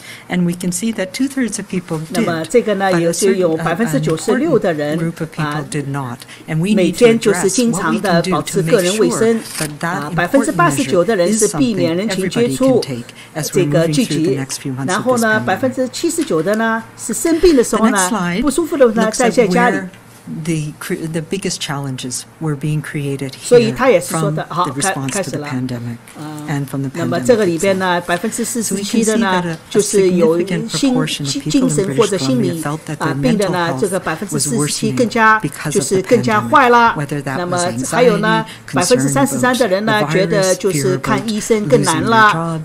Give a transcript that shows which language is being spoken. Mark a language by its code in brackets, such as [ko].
[en] And we can see that 2/3 of people did, but a certain group of people did not. And we need to address what we can do to make sure that that important measure is something everybody can take as we're moving through the next few months of this pandemic. [zh] 79%的呢是生病的时候呢，不舒服的呢在家里。 [en] The biggest challenges were being created here from the response to the pandemic. [zh] 那么这个里边呢，47%的呢，就是有精神或者心理病的呢，这个47%更加坏了。那么还有呢，33%的人呢，觉得就是看医生更难了。